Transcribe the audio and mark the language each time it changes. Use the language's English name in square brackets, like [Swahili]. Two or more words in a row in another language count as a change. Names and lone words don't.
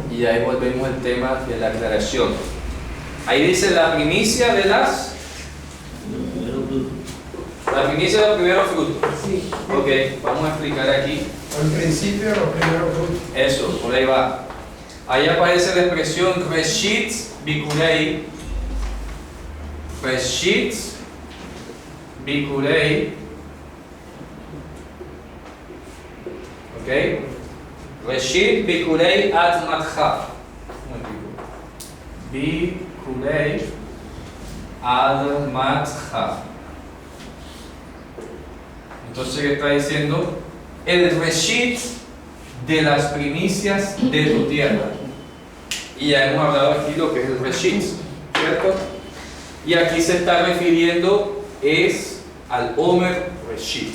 [Spanish] Y ahí volvemos al tema de la aclaración. Ahí dice la primicia de las... La primicia de los primeros frutos. Sí. Ok, vamos a explicar aquí. Al principio los primeros frutos. Eso, por ahí va. Ahí aparece la expresión [Hebrew] ראשית ביכורי. ראשית ביכורי. [Spanish] ¿Ok? [Hebrew] ראשית ביכורי אדמתך. ביכורי אדמתך. [Spanish] Entonces, ¿qué está diciendo? El Reshit de las primicias de tu tierra. Y ya hemos hablado aquí lo que es el Reshit, ¿cierto? Y aquí se está refiriendo es al [Hebrew] עומר ראשית.